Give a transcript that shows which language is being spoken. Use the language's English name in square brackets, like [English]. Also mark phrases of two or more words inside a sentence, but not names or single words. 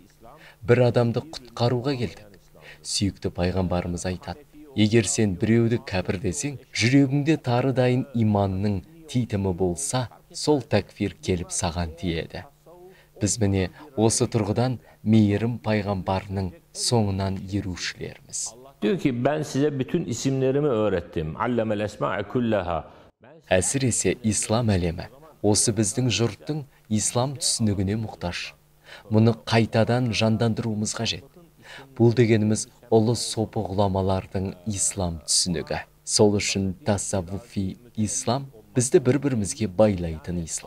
[Kazakh] Бір адамды құтқаруға келдік. Сүйікті пайғамбарымыз айтады: егер сен біреуді кәпір десең, жүрегіңде тары дайын иманның титімі болса, сол такфир келіп саған тиеді. Біз міне осы тұрғыдан мейірім пайғамбарының соңынан ерушілерміз. [Turkish] Diyor ki ben size bütün isimlerimi öğrettim. [Arabic] عَلَّمَ الأَسْمَاءَ كُلَّهَا. [Kazakh] Әсіресе ислам әлемі осы біздің жұрттың ислам түсінігіне мұқтаж. Мұны қайтадан жандандыруымыз қажет. Бұл дегеніміз ұлы сопы ғұламалардың ислам түсінігі. Сол үшін тассаввуфи ислам бізді бір-бірімізге байлайтын ислам.